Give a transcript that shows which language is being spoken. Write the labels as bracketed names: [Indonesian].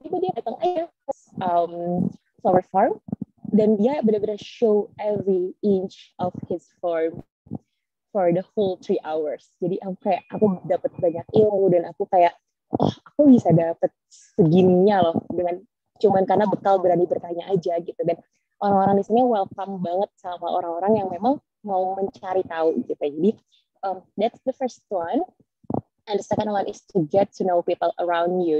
[Indonesian] Tiba dia datang aja [English] flower farm [Indonesian] dan dia benar-benar [English] show every inch of his farm for the whole 3 hours. [Indonesian] Jadi aku dapat banyak ilmu dan aku kayak, aku bisa dapat segininya loh dengan cuman karena bekal berani bertanya aja gitu. Dan orang-orang di sini welcome banget sama orang-orang yang memang mau mencari tahu gitu. [English] Jadi that's the first one. And the second one is to get to know people around you.